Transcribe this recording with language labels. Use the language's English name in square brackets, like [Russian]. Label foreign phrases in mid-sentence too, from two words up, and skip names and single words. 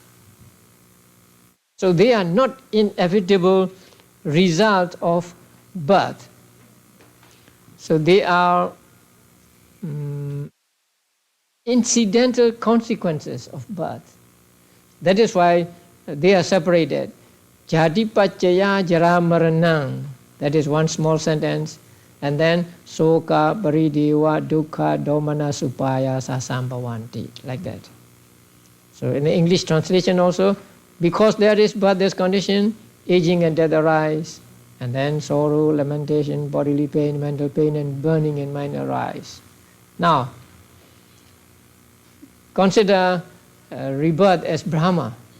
[English] So they are not inevitable result of birth. So they are incidental consequences of birth. That is why they are separated. [Pali] Jati paccaya jara maranang. [English] That is one small sentence. And then [Pali] soka paridewa dukkha domana supaya sasambhavanti. [English] Like that. So in the English translation also, because there is birth, this condition, aging and death arise. And then sorrow, lamentation, bodily pain, mental pain, and burning in mind arise. Now, consider rebirth as Brahma.